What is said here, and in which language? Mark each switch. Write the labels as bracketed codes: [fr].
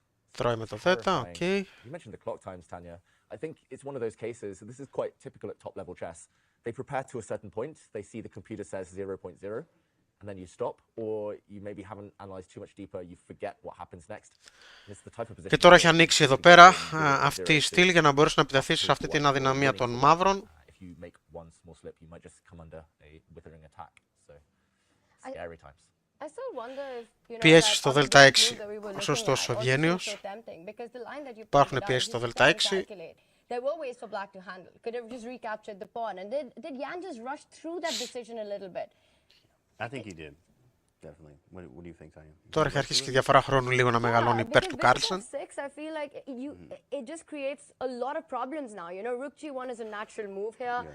[el] Τρώει με το θ, οκ. [en] You mentioned the clock times, Tanya. I think it's one of those cases, this is quite typical at top level chess. They prepare to a certain point, they see the computer says 0.0, and then you stop, or you maybe haven't analyzed too much deeper, you forget what happens next. It's the type of position. [el] Και τώρα έχει ανοίξει εδώ πέρα αυτή η στήλη για να μπορέσει να επιτεθεί σε αυτή την αδυναμία των μαύρων. [en] If you make one small slip, you might just come under a withering attack. So scary times. I still wonder if, [el] Πιέσεις στο δ6, σωστός ο Ευγένιος. Υπάρχουν πιέσεις στο δ6. [en] There were ways for black to handle. Could have just recaptured the pawn. And did Jan just rush through that decision a little bit? I think he did. Definitely. What do you think, Tanya? [el] Τώρα έχει αρχίσει και η διαφορά χρόνου λίγο να μεγαλώνει υπέρ του Carlsen. [en] I feel like it just creates a lot of problems now. You know, rook g1 is a natural move here.